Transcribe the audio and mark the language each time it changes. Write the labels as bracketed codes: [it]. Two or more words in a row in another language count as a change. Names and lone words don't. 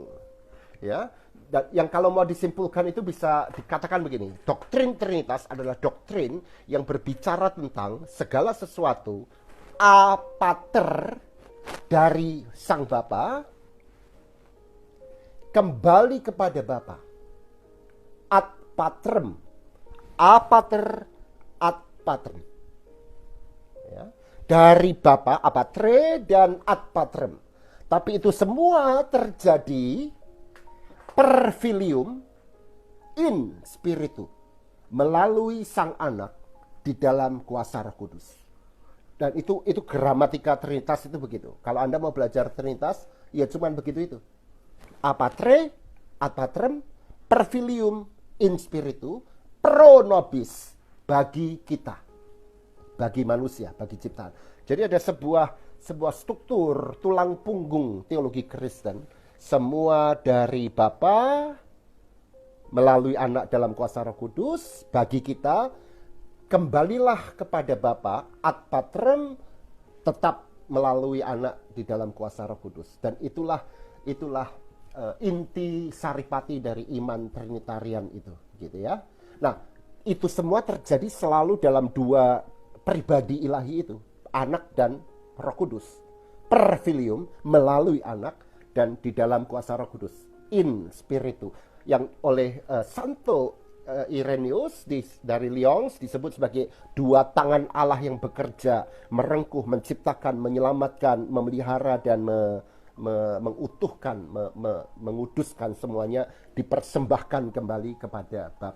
[id] Ya, dan yang kalau mau disimpulkan itu bisa dikatakan begini: doktrin Trinitas adalah doktrin yang berbicara tentang segala sesuatu [la] a pater [id] dari Sang Bapa kembali kepada Bapa, [la] ad patrem, a pater ad patrem, [id] ya. Dari Bapa, [la] a patre, dan ad patrem. [id] Tapi itu semua terjadi [la] per filium in spiritu, [id] melalui Sang Anak di dalam kuasa Roh Kudus. Dan itu gramatika Trinitas itu begitu. Kalau Anda mau belajar Trinitas, ya cuman begitu itu. [la] A patre, ad patrem, per filium in spiritu, pro nobis, [id] bagi kita, bagi manusia, bagi ciptaan. Jadi ada sebuah struktur tulang punggung teologi Kristen, semua dari Bapa melalui Anak dalam kuasa Roh Kudus bagi kita. Kembalilah kepada Bapa, [la] ad patrem, [id] tetap melalui Anak di dalam kuasa Roh Kudus. Dan itulah inti saripati dari iman Trinitarian itu, gitu ya. Nah, itu semua terjadi selalu dalam dua pribadi ilahi itu, Anak dan Roh Kudus. [la] Per filium, [id] melalui Anak, dan di dalam kuasa Roh Kudus, [la] in spiritu, [id] yang oleh Santo Irenaeus dari Lyons disebut sebagai dua tangan Allah yang bekerja, merengkuh, menciptakan, menyelamatkan, memelihara, dan mengutuhkan, menguduskan, semuanya dipersembahkan kembali kepada Bapa.